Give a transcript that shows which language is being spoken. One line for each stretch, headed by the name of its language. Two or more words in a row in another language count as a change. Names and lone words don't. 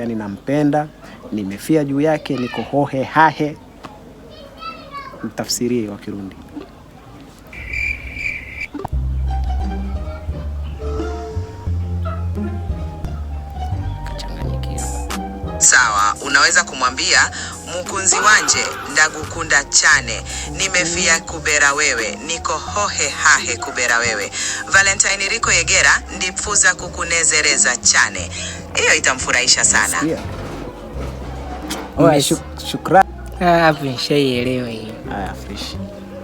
Swahili: Yaani nampenda, nimefia juu yake, niko hohe hahe. Nitafsirie kwa Kirundi. Sawa, unaweza kumwambia
Rundi: mukunzi wanje ndagukunda chane,
Swahili: nimefia
Rundi: kubera wewe,
Swahili: niko hohe hahe
Rundi: kubera wewe. Valentine Riko Yegera ndipfuza kukunezereza chane.
Swahili: Hiyo itamfurahisha sana. Shukrani. Hapo nishaielewa hiyo. Haya, fresh.